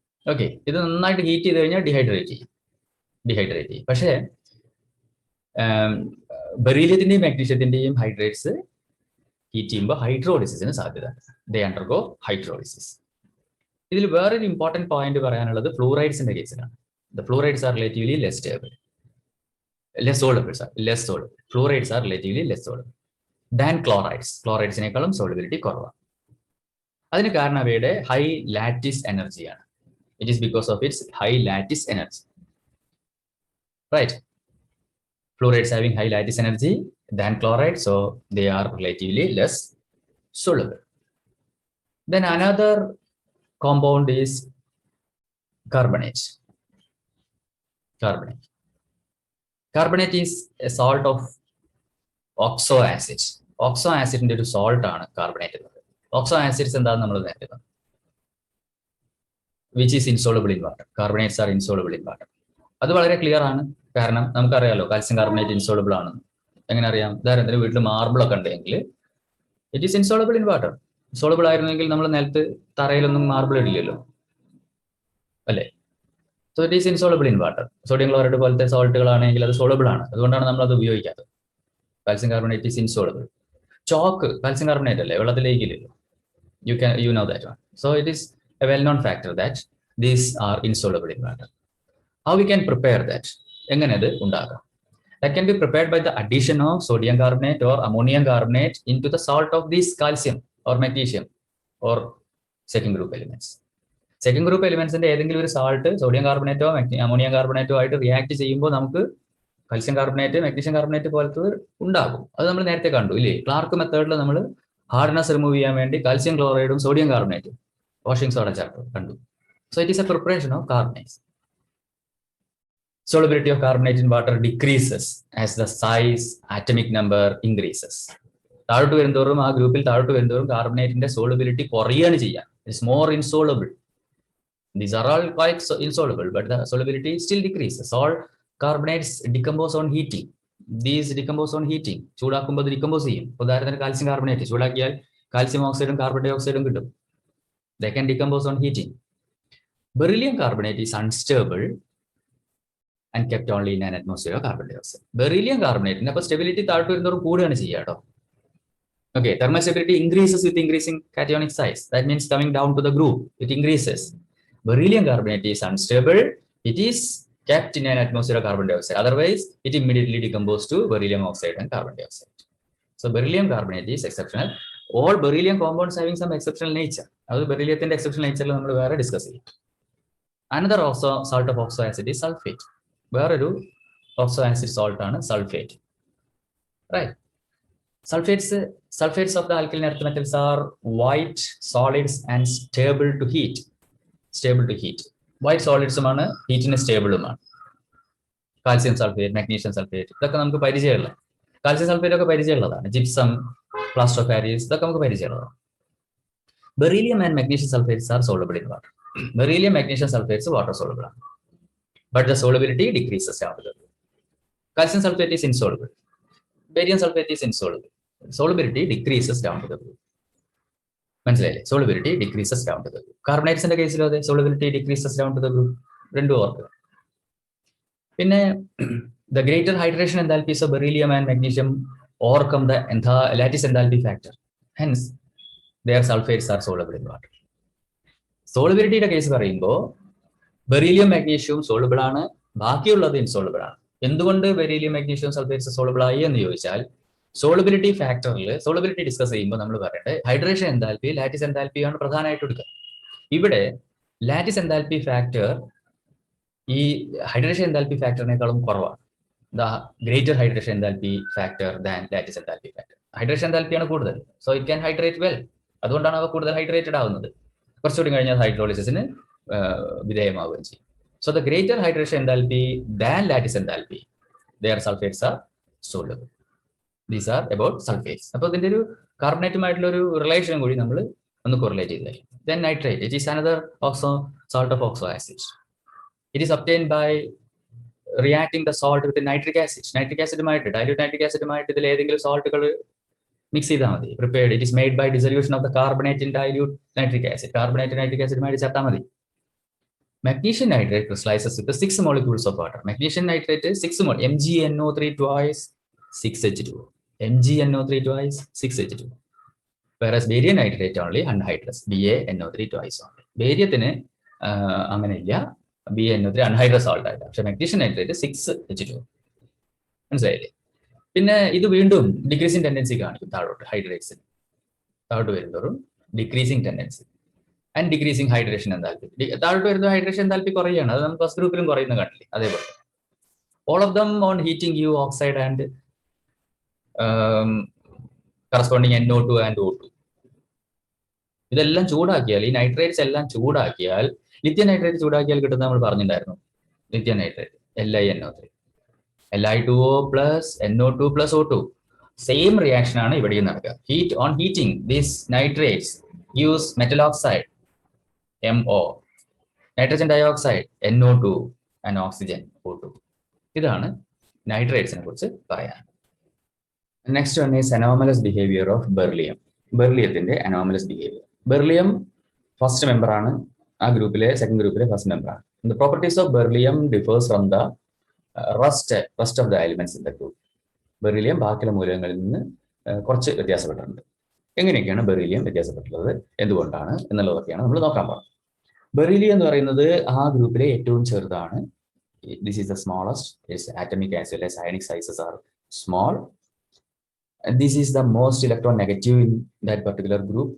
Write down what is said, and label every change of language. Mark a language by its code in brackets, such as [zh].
[ml] Okay, ഇത് നന്നായിട്ട് heat ചെയ്ത് കഴിഞ്ഞാൽ ഡിഹൈഡ്രേറ്റ് ചെയ്യും. പക്ഷേ ബെറീലിയത്തിന്റെയും മാഗ്നീഷ്യത്തിന്റെയും ഹൈഡ്രേറ്റ്സ് ഹീറ്റ് ചെയ്യുമ്പോൾ ഹൈഡ്രോളിസിന് സാധ്യത. [en] They undergo hydrolysis. [ml] ഇതിൽ വേറൊരു ഇമ്പോർട്ടന്റ് പോയിന്റ് പറയാനുള്ളത് ഫ്ലൂറൈഡ്സിന്റെ കേസിലാണ്. [en] The fluorides are relatively less soluble. Fluorides are relatively less soluble than chlorides. [ml] ക്ലോറൈഡ്സിനേക്കാളും solubility കുറവാണ്. അതിന് കാരണം അവയുടെ ഹൈ ലാറ്റിസ് എനർജിയാണ്. [en] It is because of its high lattice energy. Right? Fluorides having high lattice energy than chloride, so they are relatively less soluble. Then another compound is carbonate. Carbonate is a salt of oxo acid. [ml] Oxo acid ന്റെ ഒരു salt ആണ് carbonate. Oxo acids എന്താണെന്ന് നമ്മൾ നേരത്തെ പറഞ്ഞു. [en] Which is insoluble in water. Carbonates are insoluble in water. [ml] അത് വളരെ clear ആണ്. കാരണം നമുക്കറിയാലോ കാൽസ്യം കാർബണേറ്റ് ഇൻസോളബിൾ ആണെന്ന്. എങ്ങനെ അറിയാം? ഉദാഹരണത്തിന് വീട്ടിൽ മാർബിൾ ഒക്കെ ഉണ്ടെങ്കിൽ [en] It is insoluble in water. [ml] Soluble ആയിരുന്നെങ്കിൽ നമ്മൾ നിലത്ത് തറയിലൊന്നും മാർബിൾ ഇടില്ലല്ലോ, അല്ലേ? [en] So it is insoluble in water. [ml] Sodium chloride പോലത്തെ സോൾട്ടുകളാണെങ്കിൽ അത് സോളബിൾ ആണ്. അതുകൊണ്ടാണ് നമ്മൾ അത് ഉപയോഗിക്കാത്തത്. [en] Calcium carbonate is insoluble. [ml] Chalk calcium carbonate അല്ലേ, വെള്ളത്തിലേക്കില്ലല്ലോ. [en] You know that one. So it is a well-known factor that these are insoluble in water. How we can prepare that? [ml] എങ്ങനെ അത് ഉണ്ടാക്കാം? [en] That can be prepared by the addition of sodium carbonate or ammonium carbonate into the salt of this calcium or magnesium or second group elements. [ml] Second group elements ന്റെ ഏതെങ്കിലും ഒരു salt sodium കാർബണേറ്റോ ammonium കാർബണേറ്റോ ആയിട്ട് react ചെയ്യുമ്പോൾ നമുക്ക് calcium carbonate magnesium carbonate പോലത്തെ ഉണ്ടാകും. അത് നമ്മൾ നേരത്തെ കണ്ടു ഇല്ലേ? ക്ലാർക്ക് മെത്തേഡിൽ നമ്മൾ ഹാർഡ്നെസ് റിമൂവ് ചെയ്യാൻ വേണ്ടി കാൽസ്യം ക്ലോറൈഡും സോഡിയം കാർബണേറ്റും വാഷിംഗ് സോഡ ചേർത്ത് കണ്ടു. [en] So it is a preparation of carbonates. Solubility of carbonate in water decreases as the size atomic number increases. [ml] താഴോട്ട് വരുന്തോറും ആ ഗ്രൂപ്പിൽ താഴോട്ട് വരുന്തോറും കാർബണേറ്റിന്റെ സോളിബിലിറ്റി കുറയാണ് ചെയ്യുക. [en] It's more insoluble. These are all quite insoluble, but the solubility still decreases. All carbonates decompose on heating. These decompose on heating. [ml] ചൂടാക്കുമ്പോൾ അത് decompose ചെയ്യും. ഉദാഹരണത്തിന് calcium carbonate ചൂടാക്കിയാൽ calcium ഓക്സൈഡും carbon dye ഓക്സൈഡും കിട്ടും. [en] They can decompose on heating. Beryllium carbonate is unstable and kept only in an atmosphere of carbon dioxide. [ml] Beryllium carbonate ന്റെ അപ്പോൾ stability താഴോട്ട് വരുന്നതോറും കൂടുകയാണ് ചെയ്യുക കേട്ടോ. [en] Okay, thermal stability increases with increasing cationic size. That means coming down to the group, it increases. Beryllium carbonate is unstable. It is kept in an atmosphere of carbon dioxide. Otherwise, it immediately decomposes to beryllium oxide and carbon dioxide. So beryllium carbonate is exceptional. All beryllium compounds having some exceptional nature. [ml] അത് ബെറിലിയത്തിന്റെ exceptional nature നമ്മൾ വേറെ discuss ചെയ്യും. [en] Another also salt of oxo acid is sulfate. [ml] വേറൊരു oxo acid salt ആണ് sulphate. [en] Right? Sulfates of the alkaline earth metals are white solids and stable to heat. [ml] White solids ആണ്, ഹീറ്റിന് സ്റ്റേബിളുമാണ്. Calcium sulphate, magnesium sulphate ഇതൊക്കെ നമുക്ക് പരിചയമുള്ള. Calcium sulphate ഒക്കെ പരിചയമുള്ളതാണ്. Gypsum, plaster of Paris ഇതൊക്കെ നമുക്ക് പരിചയമുള്ളതാണ്. [en] Beryllium and magnesium sulphates are soluble in water. [ml] Beryllium magnesium sulphates water soluble ആണ്. [en] But the solubility decreases down to the group. Calcium sulfate is insoluble. Barium sulfate is insoluble. Solubility decreases down to the group. [ml] മനസ്സിലായില്ലേ? [en] Solubility decreases down to the group. [ml] കാർബണേറ്റ്സിന്റെ കേസിലോ അതെ, [en] solubility decreases down to the group. [ml] രണ്ടും ഓർക്കുക. [en] പിന്നെ the greater hydration enthalpies of beryllium and magnesium overcome the lattice enthalpy factor. Hence, their sulfates are soluble in water. [ml] Solubilityയുടെ case പറയുമ്പോൾ beryllium മാഗ്നീഷ്യവും soluble ആണ്, ബാക്കിയുള്ളത് insoluble ആണ്. എന്തുകൊണ്ട് beryllium magnesium sulphates soluble ആയി എന്ന് ചോദിച്ചാൽ സോളുബിലിറ്റി ഫാക്ടറിൽ സോളുബിലിറ്റി ഡിസ്കസ് ചെയ്യുമ്പോൾ നമ്മൾ പറയട്ടെ ഹൈഡ്രേഷൻ എൻതാൽപ്പി ലാറ്റിസ് എൻതാൽപ്പി ആണ് പ്രധാനമായിട്ട് എടുക്കുക. ഇവിടെ ലാറ്റിസ് എൻതാൽപ്പി ഫാക്ടർ ഈ ഹൈഡ്രേഷൻ എൻതാൽപ്പി ഫാക്ടറിനേക്കാളും കുറവാണ്. [en] The greater hydration enthalpy factor than lattice enthalpy factor. [ml] Hydration എൻതാൽപ്പിയാണ് കൂടുതൽ. [en] So it can hydrate well. [ml] അതുകൊണ്ടാണ് അവ കൂടുതൽ ഹൈഡ്രേറ്റഡ് ആവുന്നത്. കുറച്ചുകൂടി കഴിഞ്ഞാൽ ഹൈഡ്രോളിസിന് വിധേയമാവുകയും ചെയ്യും. [en] So the greater hydration enthalpy than lattice enthalpy, their sulfates are soluble. These are about sulfates. [ml] അപ്പോൾ ഇതിന്റെ ഒരു കാർബണേറ്റുമായിട്ടുള്ള ഒരു റിലേഷൻ കൂടി നമ്മൾ ഒന്ന് കോറിലേറ്റ് ചെയ്താൽ. [en] Then nitrate, it is another salt of oxo acid. It is obtained by reacting the salt with nitric acid. [ml] Nitric acid മായിട്ട് dilute nitric acid മായിട്ട് ഇതിൽ ഏതെങ്കിലും സാൾട്ടുകൾ മിക്സ് ചെയ്താൽ മതി. [en] Prepared. It is made by dissolution of the carbonate in dilute nitric acid. [ml] Carbonate nitric acid മായിട്ട് ചേർത്താൽ മതി. [en] Magnesium nitrate crystallizes with the 6 molecules of water. Magnesium nitrate is 6 molecules. MgNO3 twice 6H2. MgNO3 twice 6H2. Whereas barium nitrate only anhydrous. BaNO3 twice only. [ml] Barium അങ്ങനെ ഇല്ല. BaNO3 anhydrous salt ആയിട്ട്. പക്ഷെ magnesium nitrate 6H2. മനസ്സിലായില്ലേ? പിന്നെ ഇത് വീണ്ടും decreasing tendency കാണിക്കും താഴോട്ട്. ഹൈഡ്രേറ്റ്സിന് താഴോട്ട് വരുന്നതോറും decreasing tendency and decreasing hydration enthalpy. താഴോട്ട് വരുന്ന ഹൈഡ്രേഷൻ എൻതാൽപ്പി കുറയുകയാണ്. അത് നമുക്ക് ഫസ്റ്റ് ഗ്രൂപ്പിലും കുറയുന്ന കണ്ടില്ലേ? അതേപോലെ [en] All of them on heating you oxide and corresponding NO2 and O2. [ml] ഇതെല്ലാം ചൂടാക്കിയാൽ, ഈ നൈട്രേറ്റ്സ് എല്ലാം ചൂടാക്കിയാൽ, ലിഥിയം നൈട്രേറ്റ് ചൂടാക്കിയാൽ കിട്ടുന്ന നമ്മൾ പറഞ്ഞിട്ടുണ്ടായിരുന്നു. Lithium nitrate LiNO3, Li2O plus NO2 plus O2. Same reaction ആണ് ഇവിടെയും നടക്കുക. [en] Heat on heating these nitrates use metal oxide MO, nitrogen dioxide NO2 and oxygen O2. [ml] ഇതാണ് നൈട്രേറ്റ്സിനെ കുറിച്ച് പറയാൻ. [en] Next one is anomalous behaviour of beryllium. [ml] ബെർലിയത്തിന്റെ anomalous behaviour. Beryllium first member ആണ്, ആ ഗ്രൂപ്പിലെ second ഗ്രൂപ്പിലെ ഫസ്റ്റ് മെമ്പർ ആണ്. [en] The properties of beryllium differs from the rest of the elements in the group. [ml] Beryllium ബാക്കിയുള്ള മൂലകങ്ങളിൽ നിന്ന് കുറച്ച് വ്യത്യാസപ്പെട്ടിട്ടുണ്ട്. എങ്ങനെയൊക്കെയാണ് ബെറിലിയം വ്യത്യാസപ്പെട്ടുള്ളത്, എന്തുകൊണ്ടാണ് എന്നുള്ളതൊക്കെയാണ് നമ്മൾ നോക്കാൻ പോകുന്നത്. ബെറിലിയം എന്ന് പറയുന്നത് ആ ഗ്രൂപ്പിലെ ഏറ്റവും ചെറുതാണ്. [en] This is the smallest. Its atomic as well as ionic sizes are small. This is the most electron negative in that particular group.